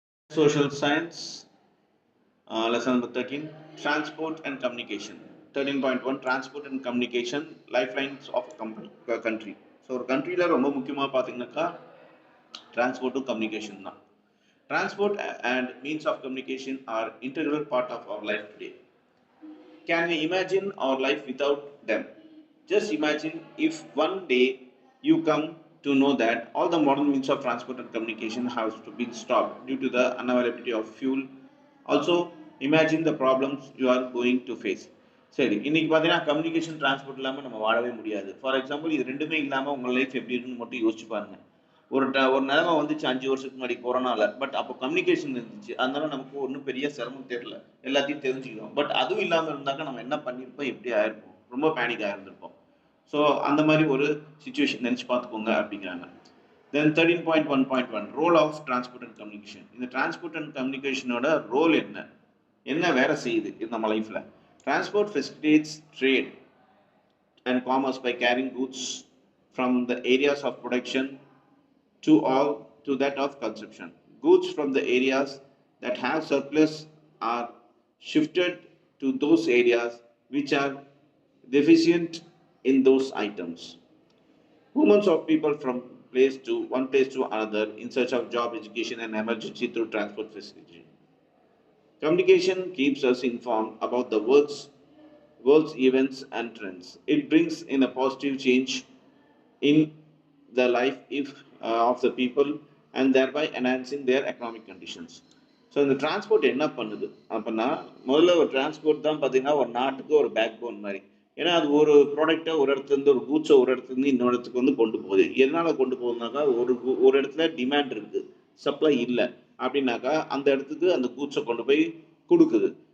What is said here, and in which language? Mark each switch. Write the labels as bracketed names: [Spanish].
[English] Social science, lesson number 13, transport and communication. 13.1, transport and communication, lifelines of a company, a country. [Tamil] So ஒரு கண்ட்ரியில் ரொம்ப முக்கியமாக பார்த்தீங்கன்னாக்கா டிரான்ஸ்போர்ட்டும் communication தான். [English] Transport and means of communication are integral part of our life today. Can we imagine our life without them? Just imagine if one day you come to know that all the modern means of transport and communication have to be stopped due to the unavailability of fuel. Also, imagine the problems you are going to face. [Tamil] சரி, இன்னைக்கு பார்த்தீங்கன்னா communication transport இல்லாமல் நம்ம வாழவே முடியாது. For example இது ரெண்டுமே இல்லாமல் உங்கள் லைஃப் எப்படி இருக்குன்னு மட்டும் யோசிச்சு பாருங்க. ஒரு நிலைமை வந்துச்சு 5 வருஷத்துக்கு முன்னாடி கொரோனாவில். பட் அப்போ கம்யூனிகேஷன் இருந்துச்சு, அதனால நமக்கு ஒன்றும் பெரிய சிரமம் தெரியல, எல்லாத்தையும் தெரிஞ்சுக்கிறோம். பட் அதுவும் இல்லாமல் இருந்தாக்க நம்ம என்ன பண்ணியிருப்போம், எப்படி ஆயிருப்போம், ரொம்ப பேனிக் ஆயிருந்திருப்போம். ஸோ அந்த மாதிரி ஒரு சுச்சுவேஷன் நினச்சி பார்த்துக்கோங்க அப்படிங்கிறாங்க. தென் 13.1.1 [English] Role of transport and communication. [Tamil] இந்த டிரான்ஸ்போர்ட் அண்ட் கம்யூனிகேஷனோட ரோல் என்ன, என்ன வேலை செய்யுது இது நம்ம லைஃப்பில்? [English] Transport facilitates trade and commerce by carrying goods from the areas of production to that of consumption. Goods from the areas that have surplus are shifted to those areas which are deficient in those items. Movements of people from one place to another in search of job, education, and emergency through transport facility. Communication keeps us informed about the world's events and trends. It brings in a positive change in the life of the people and thereby enhancing their economic conditions. [Tamil] So இந்த transport என்ன பண்ணுது அப்படின்னா, முதல்ல ஒரு transport தான் பார்த்தீங்கன்னா ஒரு நாட்டுக்கு ஒரு பேக் போன் மாதிரி. ஏன்னா அது ஒரு ப்ராடக்டை ஒரு இடத்துலேருந்து, ஒரு கூட்ஸை ஒரு இடத்துலேருந்து இன்னொரு இடத்துக்கு வந்து கொண்டு போகுது. எதனால் கொண்டு போகுதுனாக்கா, ஒரு இடத்துல டிமாண்ட் இருக்குது, சப்ளை இல்லை அப்படின்னாக்கா அந்த இடத்துக்கு அந்த கூட்ஸை கொண்டு போய் கொடுக்குது.